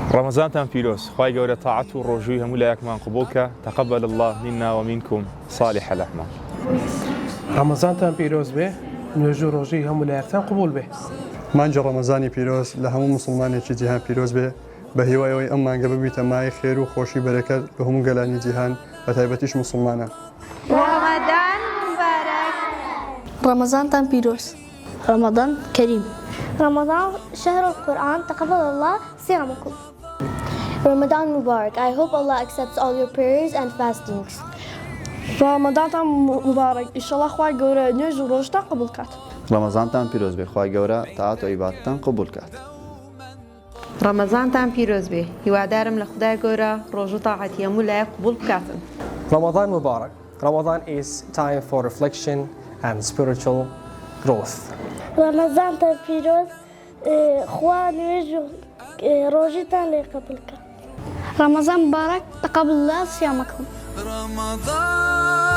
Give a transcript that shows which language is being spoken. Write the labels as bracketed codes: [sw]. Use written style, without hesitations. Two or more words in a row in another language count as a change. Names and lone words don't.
[ckb] رمضانتان پیرۆز خوای گەورە تاعەت و ڕۆژووی هەموو لایەکمان قبوڵکە [ar] تەقەبەل الله منا ومنکم صالح الأعمال. [ckb] رمضانتان پیرۆز بێ نوێژ و ڕۆژی هەموو لایەکتان قبول بێ. مانجی ڕەمەزانی پیرۆز لە هەموو مسلمانێکی جیهان پیرۆز بێ بە هیوایەوەی ئەم مانگە ببیتە مای خێر و خۆشی بەرەکەت بە هەموو گەلانی جیهان بە تایبەتیش مسلمانە. [ar] رمضان مبارك. [ckb] رمضانتان پیرۆز. [ar] رمضان كريم. رمضان شهر القرآن تقبل الله صيامكم. رمضان مبارك. [en] I hope Allah accepts all your prayers and fastings. [ar] رمضانتان مبارك. إن شاء الله [ckb] خوای گەورە نوێژ و ڕۆژتان قبول کات. رمضانتان پیرۆز بێ خوای گەورە تاعەت و عیبادەتتان قبول کات. رمضانتان پیرۆز بێ هیوادارم لە خودای گەورە ڕۆژ و تاعەتی هەموو لایەک قبول بکاتن. [ar] رمضان مبارك. [en] Ramadan is time for reflection and spiritual growth. [ckb] رمضان پیروز خوا نوێژ و ڕۆژیتان لێ قبول کات. [ar] رمضان مبارك. تقبل الله صيامكم. رمضان